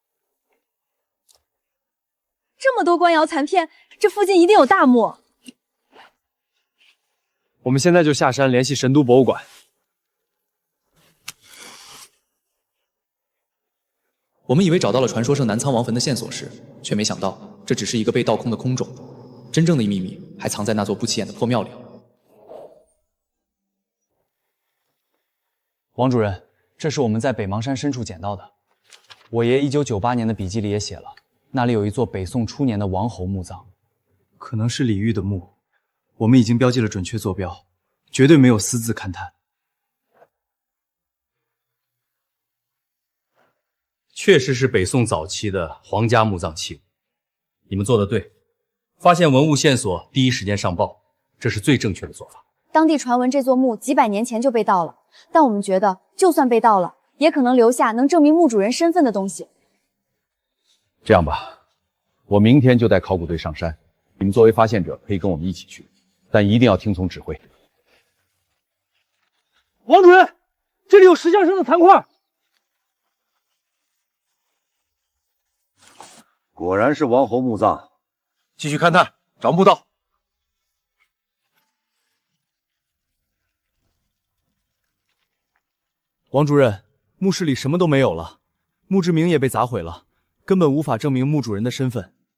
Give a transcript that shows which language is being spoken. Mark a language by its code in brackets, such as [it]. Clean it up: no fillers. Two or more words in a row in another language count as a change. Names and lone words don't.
[zh] 這麼多官窯殘片，這附近一定有大墓。我們現在就下山聯繫神都博物館。我們以為找到了傳說中南倉王墳的線索時，卻沒想到這只是一個被盜空的空冢，真正的秘密還藏在那座不起眼的破廟裡。王主任，這是我們在北邙山深處撿到的。我爺1998年的筆記裡也寫了，那裡有一座北宋初年的王侯墓葬，可能是李煜的墓。我們已經標記了準確坐標，絕對沒有私自勘探。確實是北宋早期的皇家墓葬器物，你們做得對，發現文物線索第一時間上報，這是最正確的做法。當地傳聞這座墓幾百年前就被盜了，但我們覺得就算被盜了，也可能留下能證明墓主人身份的東西。這樣吧，我明天就帶考古隊上山，你們作為發現者可以跟我們一起去，但一定要聽從指揮。王主任，這裡有石像生的殘塊。果然是王侯墓葬，繼續勘探，找墓道。王主任，墓室裡什麼都沒有了，墓誌銘也被砸毀了，根本無法證明墓主人的身份。